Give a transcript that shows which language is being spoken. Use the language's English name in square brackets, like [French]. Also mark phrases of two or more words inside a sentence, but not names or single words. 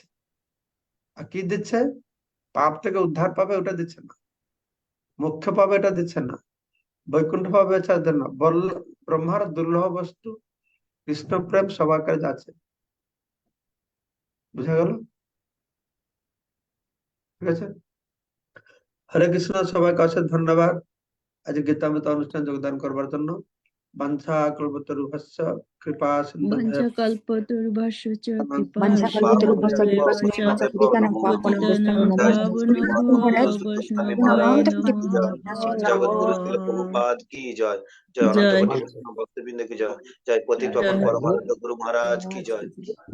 [Bangla] আর কি দিচ্ছে, পাপ থেকে উদ্ধার পাবে ওটা দিচ্ছে না, মোক্ষ পাবে এটা দিচ্ছে না, বৈকুণ্ঠ পাবে এটা দেন না, ব্রহ্মার দুর্লভ বস্তু কৃষ্ণ প্রেম সবাকারে যাচ্ছে। বুঝা গেল? ঠিক আছে, হরে কৃষ্ণ, সবাইকে অশেষ ধন্যবাদ আজ গীতামৃত অনুষ্ঠান যোগদান করবার জন্য। [Sanskrit] বাঞ্ছা কল্পতরুভ্যশ্চ কৃপা সিন্ধুভ্যেব वंशकल्पतरुभ्यश्च कृपा वंशकल्पतरुभ्यश्च कृपा सिन्धुभ्यश्च सिन्धुभ्यश्च पतितानां पतितानां पावनेभ्यश्च पावनेभ्यो মহারাজ वैष्णवेभ्यो नमो জগৎগুরু শিল नमः। [Bangla] প্রভুপাদ কি জয়, জয় অনন্ত জয় কোটি বৈষ্ণব ভক্তবৃন্দ কি জয়, জয় পতিত জয়। পরমানন্দ গুরু মহারাজ কি জয়।